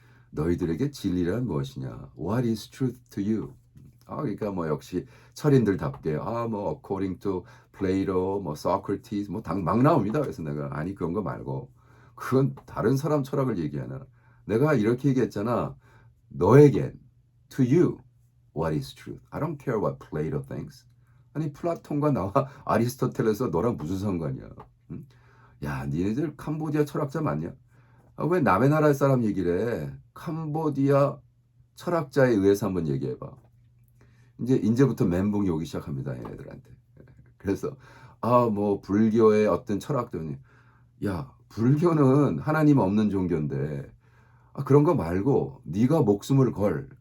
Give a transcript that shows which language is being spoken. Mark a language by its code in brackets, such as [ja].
[ko] 너희들에게 진리란 무엇이냐? [en] What is truth to you? [ko] 그러니까 뭐 역시 철인들답게 뭐 [en] according to Plato, [ko] 뭐 Socrates, 뭐 막 나옵니다. 그래서 내가 아니 그런 거 말고 그건 다른 사람 철학을 얘기하나. 내가 이렇게 얘기했잖아. 너에겐 [en] to you what is truth? I don't care what Plato thinks. [ko] 아니 플라톤과 나와 아리스토텔레스 너랑 무슨 상관이야? 응? 야, 니네들 캄보디아 철학자 맞냐? 왜 남의 나라 사람 얘기를 해? 캄보디아 철학자에 의해서 한번 얘기해봐. 이제부터 멘붕이 오기 시작합니다, 얘네들한테. 그래서 뭐 불교의 어떤 철학들이 야, 불교는 하나님 없는 종교인데 그런 거 말고 네가 목숨을 걸.